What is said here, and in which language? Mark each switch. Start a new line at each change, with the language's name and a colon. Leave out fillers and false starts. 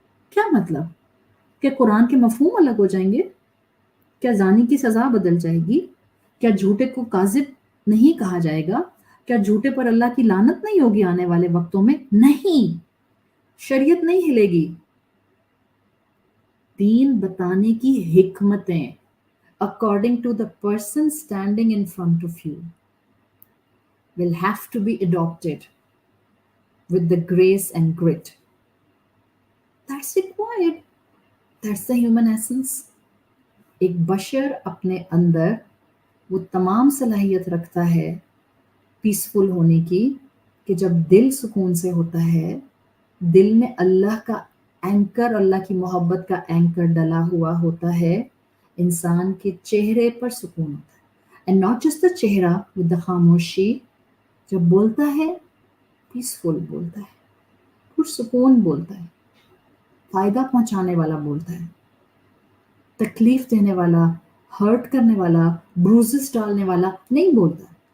Urdu: کیا مطلب؟ کہ قرآن کے مفہوم الگ ہو جائیں گے؟ کیا زانی کی سزا بدل جائے گی؟ کیا جھوٹے کو کاذب نہیں کہا جائے گا؟ کیا جھوٹے پر اللہ کی لعنت نہیں ہوگی آنے والے وقتوں میں؟ نہیں، شریعت نہیں ہلے گی. دین بتانے کی حکمتیں
English: according to the person standing in front of you will have to be adopted with the grace and grit that's required. That's the human essence.
Urdu: ایک بشر اپنے اندر وہ تمام صلاحیت رکھتا ہے پیسفل ہونے کی کہ جب دل سکون سے ہوتا ہے، دل میں اللہ کا اینکر، اللہ کی محبت کا اینکر ڈلا ہوا ہوتا ہے، انسان کے چہرے پر سکون ہوتا ہے.
English: And not just the چہرہ، with the خاموشی.
Urdu: جب بولتا ہے پیسفل بولتا ہے، پرسکون بولتا ہے، فائدہ پہنچانے والا بولتا ہے، تکلیف دینے والا، ہرٹ کرنے والا، بروزز ڈالنے والا نہیں بولتا.